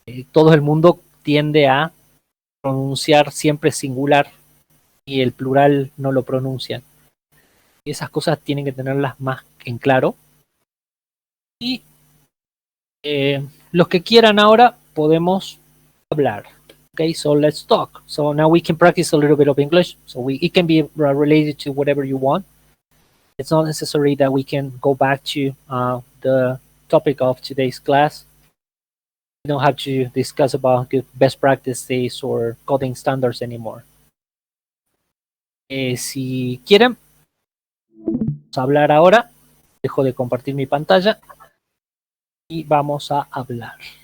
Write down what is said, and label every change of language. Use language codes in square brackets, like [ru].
[es] Todo el mundo tiende a pronunciar siempre singular y el plural no lo pronuncian. Y esas cosas tienen que tenerlas más en claro. Y los que quieran ahora podemos hablar. [en] Okay, so let's talk. So now we can practice a little bit of English. So it can be related to whatever you want. It's not necessary that we can go back to the topic of today's class. We don't have to discuss about good best practices or coding standards anymore. [es] Si quieren, vamos a hablar ahora. Dejo de compartir mi pantalla y vamos a hablar.